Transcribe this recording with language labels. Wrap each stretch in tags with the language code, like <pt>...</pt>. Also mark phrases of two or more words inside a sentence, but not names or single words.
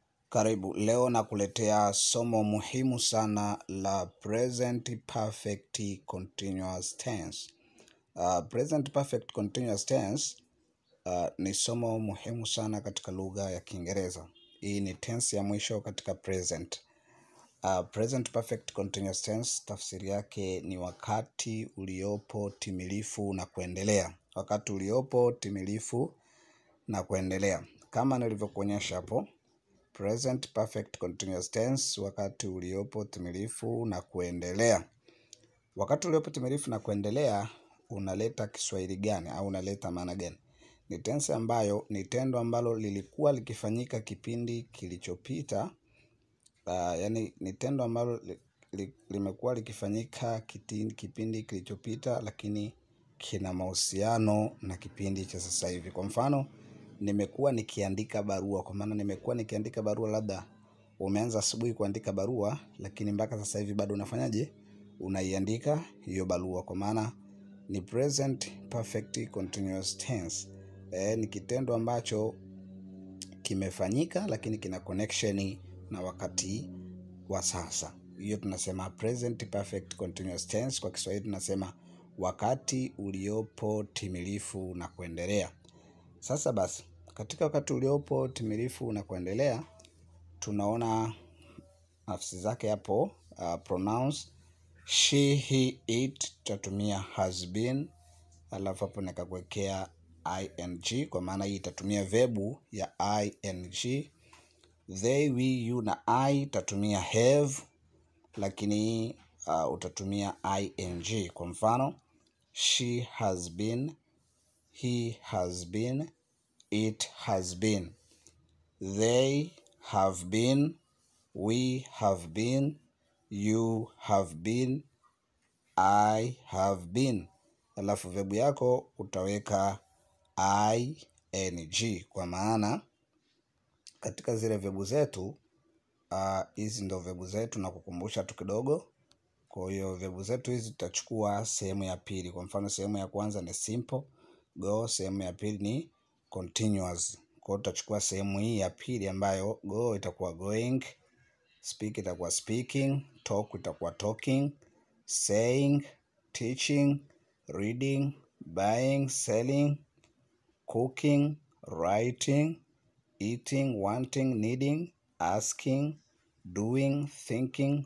<sw>Karibu, leo nakuletea somo muhimu sana la</sw> <en>present perfect continuous tense. Present perfect continuous tense</en> <sw>ni somo muhimu sana katika lugha ya Kiingereza. Hii ni tense ya mwisho katika present.</sw> <en>Present perfect continuous tense</en> <sw>tafsiri yake ni wakati uliopo timilifu na kuendelea. Wakati uliopo timilifu na kuendelea. Kama nilivyokuonyesha hapo.</sw> <en>Present perfect continuous tense,</en> <sw>wakati uliopo timilifu na kuendelea. Wakati uliopo timilifu na kuendelea unaleta Kiswahili gani au unaleta maana gani? Ni tense ambayo ni tendo ambalo lilikuwa likifanyika kipindi kilichopita. Yani ni tendo ambalo limekuwa likifanyika kipindi kilichopita, lakini kina mahusiano na kipindi cha sasa hivi. Kwa mfano, nimekuwa nikiandika barua. Kwa maana nimekuwa nikiandika barua, labda umeanza asubuhi kuandika barua, lakini mpaka sasa hivi bado unafanyaje? Unaiandika hiyo barua. Kwa maana ni</sw> <en>present perfect continuous tense.</en> <sw>Ni kitendo ambacho kimefanyika lakini kina connection na wakati wa sasa. Hiyo tunasema</sw> <en>present perfect continuous tense.</en> <sw>Kwa Kiswahili tunasema wakati uliopo timilifu na kuendelea. Sasa basi, katika wakati uliopo timilifu na kuendelea, tunaona nafsi zake hapo.</sw> <en>Pronouns she, he, it, tutatumia has been,</en> <sw>alafu hapo nikakuwekea ing, kwa maana hii itatumia verbu ya ing.</sw> <en>They, we, you na I itatumia have,</en> <sw>lakini utatumia ing. Kwa mfano,</sw> <en>she has been, he has been, it has been. They have been, we have been, you have been, I have been.</en> <sw>Alafu verbu yako utaweka ing, kwa maana katika zile verbu zetu, hizi ndo verbu zetu, na kukumbusha tu kidogo. Kwa hiyo verbu zetu hizi tutachukua sehemu ya pili. Kwa mfano, sehemu ya kwanza ni</sw> <en>simple go,</en> <sw>sehemu ya pili ni continuous. Kwa hiyo tutachukua sehemu hii ya pili ambayo go itakuwa going, speak itakuwa</sw> <en>speaking, talk itakuwa talking, saying, teaching, reading, buying, selling, cooking, writing, eating, wanting, needing, asking, doing, thinking,</en>